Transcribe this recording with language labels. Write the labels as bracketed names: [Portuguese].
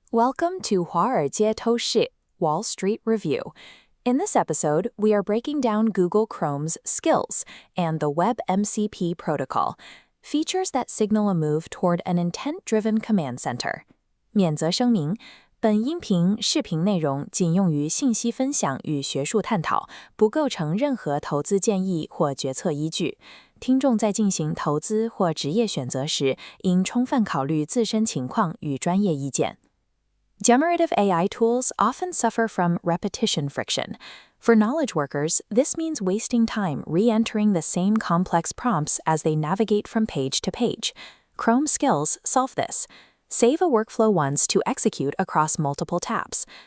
[English] Welcome to 华尔街透视 Wall Street Review. In this episode, we are breaking down Google Chrome's skills and the WebMCP protocol, features that signal a move toward an intent-driven command center. [Chinese] 免责声明，本音频视频内容仅用于信息分享与学术探讨，不构成任何投资建议或决策依据。听众在进行投资或职业选择时，应充分考虑自身情况与专业意见。 [English] Generative AI tools often suffer from repetition friction. For knowledge workers, this means wasting time re-entering the same complex prompts as they navigate from page to page. Chrome skills solve this. Save a workflow once to execute across multiple tabs.